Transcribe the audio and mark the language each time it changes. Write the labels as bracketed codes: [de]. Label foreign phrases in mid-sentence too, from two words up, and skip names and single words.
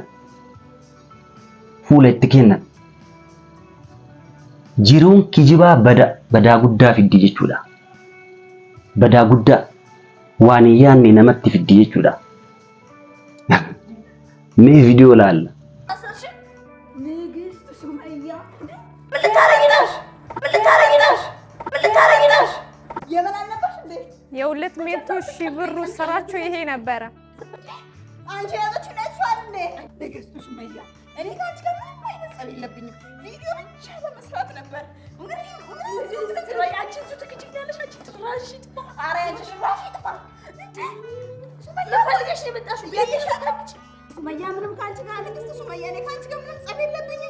[om] Fuula itti kennan. Jiruun kijibaa badaa guddaa fiddi jechuudha. Badaa guddaa waan hin yaanne namatti fiddi jechuudha. Mee viidiyoo laalla. [am] የሁለት መቶ ሺህ ብሩ ስራቸው ይሄ ነበረ። አንቺ ያለችው ነጥፋል እንዴ? ንግስቱ ሱመያ እኔ ካንቺ ጋር ምንም አይነት ጸብ የለብኝም። ቪዲዮ ብቻ ለመስራት ነበር። ሱመያ ምንም ካንቺ ጋር ንግስቱ ሱመያ እኔ ካንቺ ጋር ምንም ጸብ የለብኝም።